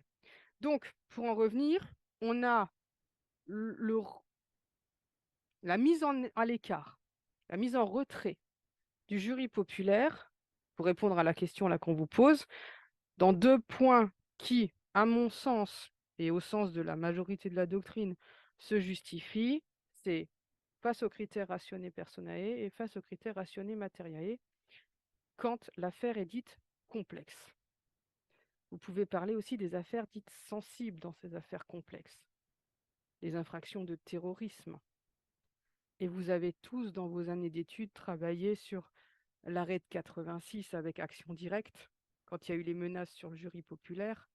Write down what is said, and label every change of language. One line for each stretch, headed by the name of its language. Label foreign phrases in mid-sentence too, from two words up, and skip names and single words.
French: Donc, pour en revenir, on a la mise à l'écart, la mise en retrait du jury populaire, pour répondre à la question là qu'on vous pose, dans deux points qui, à mon sens, et au sens de la majorité de la doctrine, se justifient, c'est face aux critères
Latin: rationnés personae
French: et face aux critères
Latin: rationnés materiae,
French: quand l'affaire est dite complexe. Vous pouvez parler aussi des affaires dites sensibles dans ces affaires complexes, les infractions de terrorisme. Et vous avez tous, dans vos années d'études, travaillé sur l'arrêt de 86 avec Action Directe, quand il y a eu les menaces sur le jury populaire.